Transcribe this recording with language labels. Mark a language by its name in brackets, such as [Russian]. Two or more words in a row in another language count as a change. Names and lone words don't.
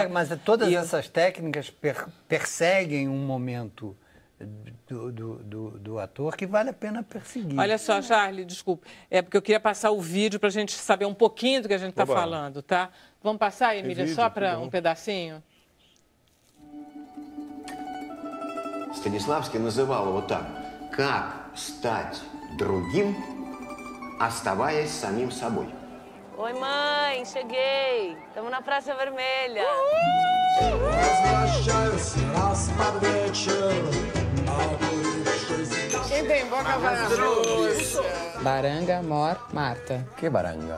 [Portuguese] Mas todas essas técnicas perseguem um momento do ator que vale a pena perseguir. Olha só, Charlie, desculpa. É porque eu queria passar o vídeo para a gente saber um pouquinho do que a gente está falando, tá? Vamos passar, Emília, só para um pedacinho? [Russian] Станиславский называл его так: «Как стать другим, оставаясь самим собой». [Portuguese] Oi, mãe, cheguei. Estamos na Praça Vermelha. Quem tem boca vai na Rússia? Baranga, Mor, Marta. Que baranga?